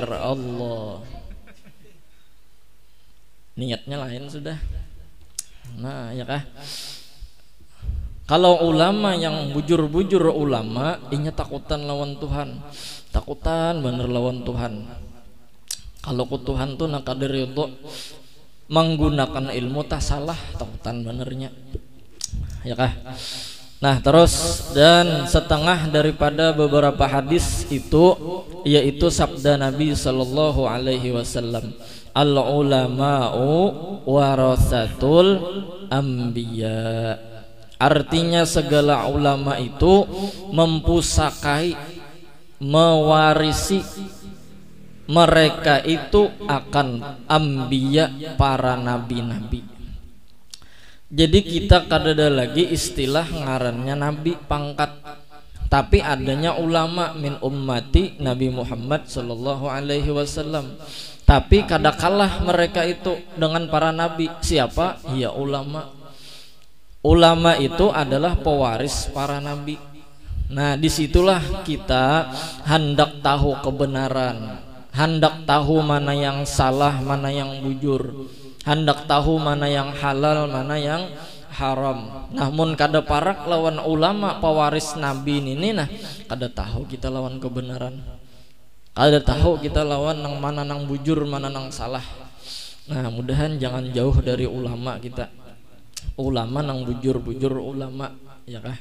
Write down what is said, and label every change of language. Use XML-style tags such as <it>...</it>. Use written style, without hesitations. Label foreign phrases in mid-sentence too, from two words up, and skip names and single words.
<bjn>Allah, niatnya lain sudah. Nah ya kah, kalau ulama yang bujur-bujur ulama inya takutan lawan Tuhan, takutan bener lawan Tuhan. Kalau ku Tuhan tuh nak kader itu menggunakan ilmu tak salah, takutan benernya ya kah.</bjn> <id>Nah terus, dan setengah daripada beberapa hadis itu yaitu sabda Nabi</id> <ar>صلى الله عليه وسلم, العلماء ورثة الأنبياء.</ar> <id>Artinya segala ulama itu mempusakai, mewarisi, mereka itu akan anbiya, para nabi-nabi.</id> <bjn>Jadi kita kadada lagi istilah ngarannya nabi pangkat, tapi adanya ulama</bjn> <ar>من أمتي</ar> <bjn>Nabi Muhammad</bjn> <ar>صلى الله عليه وسلم.</ar> <bjn>Tapi kada kalah mereka itu dengan para nabi.</bjn> <id>Siapa? Ya ulama. Ulama itu adalah pewaris para nabi. Nah disitulah kita hendak tahu kebenaran, hendak tahu mana yang salah, mana yang bujur, hendak tahu mana yang halal, mana yang haram.</id> <bjn>Namun kada parak lawan ulama pewaris nabi ini, nah kada tahu kita lawan kebenaran, kada tahu kita lawan nang mana nang bujur, mana nang salah. Nah mudahan jangan jauh dari ulama kita, ulama nang bujur-bujur ulama ya kah.</bjn>